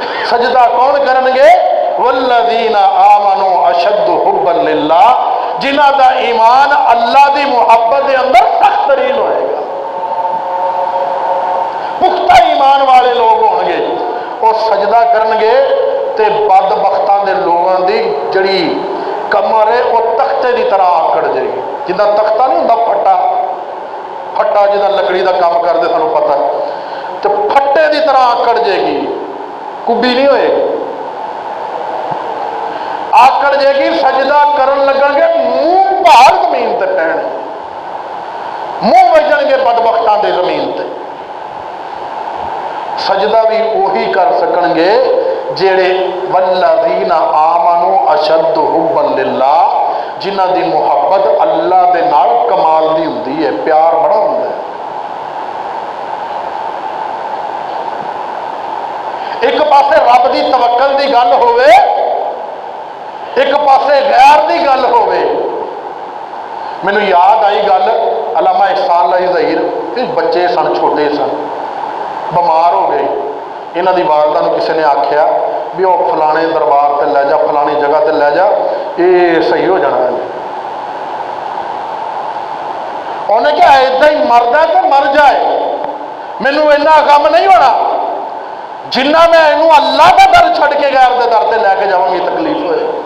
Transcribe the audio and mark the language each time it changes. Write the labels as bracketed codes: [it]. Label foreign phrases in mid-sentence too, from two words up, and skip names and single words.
[pa] سجدہ کون کرن گے؟ [ar] والذین آمنوا اشد حبا للہ، [pa] جنہ دا ایمان اللہ دی محبت دے اندر سخت ترین ہوئے گا. پختہ ایمان والے لوگ ہون گے، وہ سجدہ کرن گے تے بدبختاں دے لوگاں دی جڑی کمر ہے وہ تختے دی طرح آکڑ جائے گی. جدہ تختہ نہیں ہوندا پھٹا، پھٹا جدہ لکڑی دا کام کر دے سانوں پتہ ہے، تو پھٹے دی طرح آکڑ جائے گی، کبھی نہیں ہوئے گی، آکڑ جائے گی. سجدہ کرن لگن گے منہ بھار زمین تے پہن. منہ وجن گے بدبختاں دے زمین تے۔ سجدہ بھی وہی کر سکن گے جیڑے [ar] والذین آمنوا اشد حبا للہ، [pa] جنہ دی محبت اللہ دے نال کمال دی ہوندی ہے، پیار بڑا ہوندا ہے۔ ایک پاسے رب دی توکل دی گل ہوئے، ایک پاسے غیر دی گل ہوئے۔ مینوں یاد آئی گل علامہ احسان اللہ ظہیر، بچے سن، چھوٹے سن، بیمار ہو گئے۔ انہاں دی والدہ نوں کسی نے آکھیا بھی وہ فلانے دربار تے لے جا، فلانی جگہ تے لے جا، یہ صحیح ہو جانا ہے۔ انہیں کہا ادھا ہی مرد ہے تو مر جائے، مینوں اتنا غم نہیں ہونا جنہ میں انہوں اللہ کا در چھڑ کے غیر دے در تے لے کے جاؤں گی تکلیف ہوئے۔